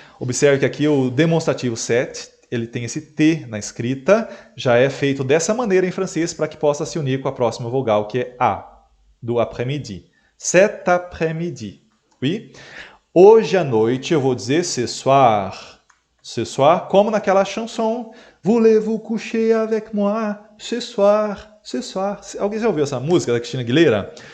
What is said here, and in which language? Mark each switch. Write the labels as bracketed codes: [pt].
[pt] Observe que aqui o demonstrativo cet, ele tem esse T na escrita, já é feito dessa maneira em francês para que possa se unir com a próxima vogal, que é A, do après-midi. Cet après-midi. Oui? Hoje à noite eu vou dizer ce soir. Ce soir, como naquela chanson. [fr] Voulez-vous coucher avec moi ce soir? Ce soir. [pt] Alguém já ouviu essa música da Christina Aguilera?